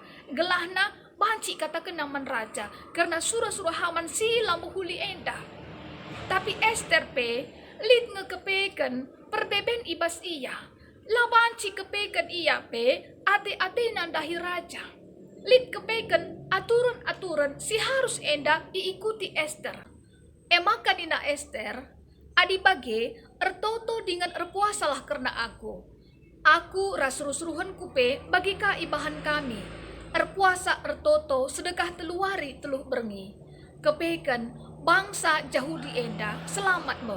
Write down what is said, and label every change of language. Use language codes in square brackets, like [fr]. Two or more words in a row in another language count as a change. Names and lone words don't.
[btx] Gelahna banci kata kena man raja. Karena surah-surah Haman sila muhuli enda. Tapi Esther pe, lid ngekepeken perbeben ibas iya. Labanci kepeken iya pe, ate-ate nandahi raja. Lid kepeken aturan-aturan si harus enda diikuti Esther. Maka dina Esther, adi bage ertoto dengan erpuasalah karena aku. Aku rasruh-ruhan kupe bagi ka ibahan kami. Erpuasa ertoto sedekah teluari teluh berngi. Kepeken bangsa Yahudi enda selamat me.